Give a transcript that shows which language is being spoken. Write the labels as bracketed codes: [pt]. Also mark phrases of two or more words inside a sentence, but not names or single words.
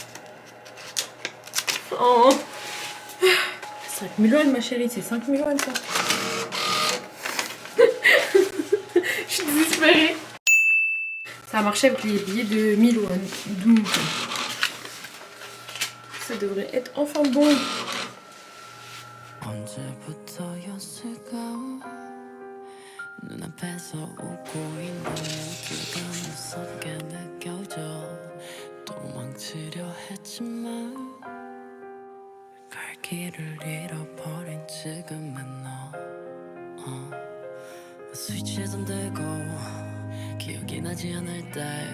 [fr] Oh 5 000 won ma chérie, c'est 5 000 won ça. Je suis désespérée. Ça a marché avec les billets de 1000 won. Donc ça devrait être enfin bon. [ko] 언제부터였을까 눈앞에서 웃고 있는 모두가 무섭게 느껴져 도망치려 했지만 갈 길을 잃어버린 지금의 너 스위치에 손들고 기억이 나지 않을 때